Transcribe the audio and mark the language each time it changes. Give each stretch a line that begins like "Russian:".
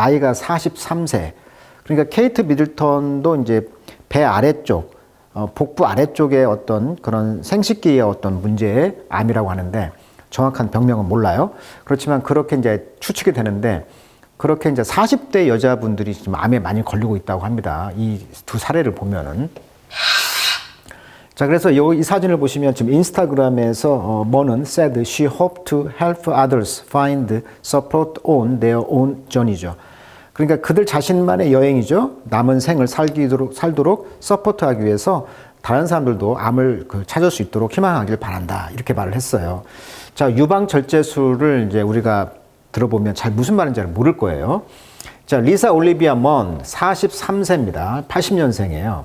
Korean: 나이가 43세. 그러니까 케이트 미들턴도 이제 배 아래쪽, 복부 아래쪽에 어떤 그런 생식기의 어떤 문제의 암이라고 하는데 정확한 병명은 몰라요. 그렇지만 그렇게 이제 추측이 되는데 그렇게 이제 40대 여자분들이 지금 암에 많이 걸리고 있다고 합니다. 이 두 사례를 보면은. 자, 그래서 이 사진을 보시면 지금 인스타그램에서 먼은
English: said she hoped to help others find support on their own journey죠.
Korean: 그러니까 그들 자신만의 여행이죠. 남은 생을 살도록 서포트하기 위해서 다른 사람들도 암을 찾을 수 있도록 희망하길 바란다. 이렇게 말을 했어요. 자, 유방 절제술을 이제 우리가 들어보면 잘 무슨 말인지 잘 모를 거예요. 자, 리사 올리비아 먼 43세입니다. 80년생이에요.